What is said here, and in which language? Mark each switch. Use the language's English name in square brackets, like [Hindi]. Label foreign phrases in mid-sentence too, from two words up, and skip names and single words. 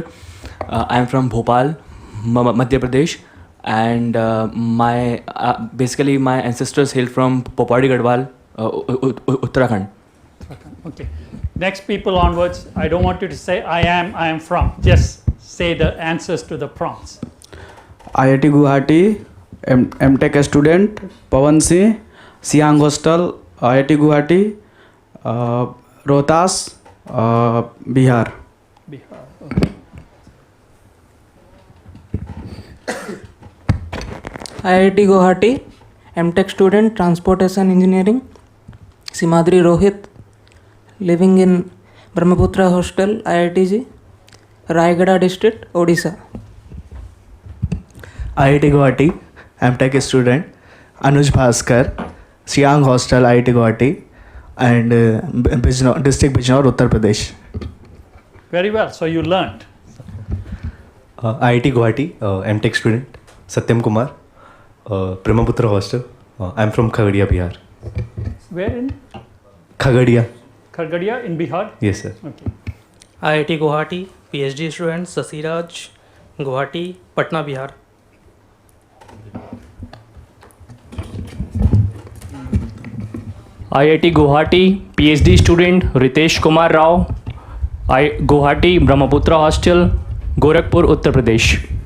[English] I am from Bhopal, Madhya Pradesh, and basically my ancestors hail from Popadi Gadwal, Uttarakhand. Okay. Next people onwards. I don't want you to say I am from. Just say the answers to the prompts. IIT Guwahati, MTech student, Pawan Singh, Siang Hostel, IIT Guwahati, Rohtas, Bihar. Bihar. Okay. IIT Guwahati, MTech student, Transportation Engineering, Simadri Rohit, living in Brahmaputra Hostel, IITG, Raigada district, Odisha. IIT Guwahati, MTech student, Anuj Bhaskar, Siang Hostel, IIT Guwahati, and District Bijnor, Uttar Pradesh. Very well. So you learned. IIT Guwahati, MTech student, Satyam Kumar, Brahmaputra Hostel. I'm from Khagadia, Bihar. Where in? Khagadia. Khargadia in Bihar? Yes, sir. Okay. IIT Guwahati, PhD student, Sasiraj, Guwahati, Patna, Bihar. IIT Guwahati, PhD student, Ritesh Kumar Rao, Guwahati, Brahmaputra Hostel, Gorakhpur, Uttar Pradesh.